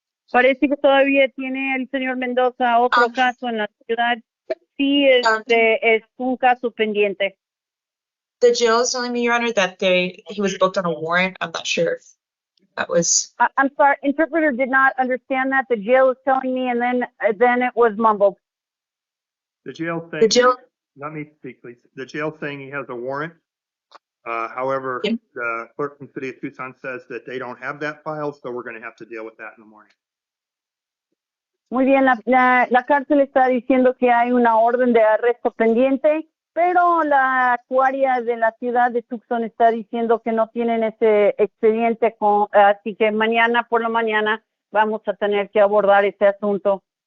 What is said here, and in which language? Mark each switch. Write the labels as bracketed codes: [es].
[es] Parece que todavía tiene el señor Mendoza otro caso en la ciudad. Sí, es un caso pendiente. [en] The jail is telling me, Your Honor, that he was booked on a warrant. I'm not sure if that was. I'm sorry, interpreter did not understand that. The jail is telling me, and then it was mumbled. The jail saying. The jail. Let me speak, please. The jail saying he has a warrant. However, Yep. the clerk in the city of Tucson says that they don't have that file, so we're going to have to deal with that in the morning. [es] Muy bien, la cárcel está diciendo que hay una orden de arresto pendiente, pero la actuaria de la ciudad de Tucson está diciendo que no tienen ese expediente, así que mañana por la mañana vamos a tener que abordar ese asunto.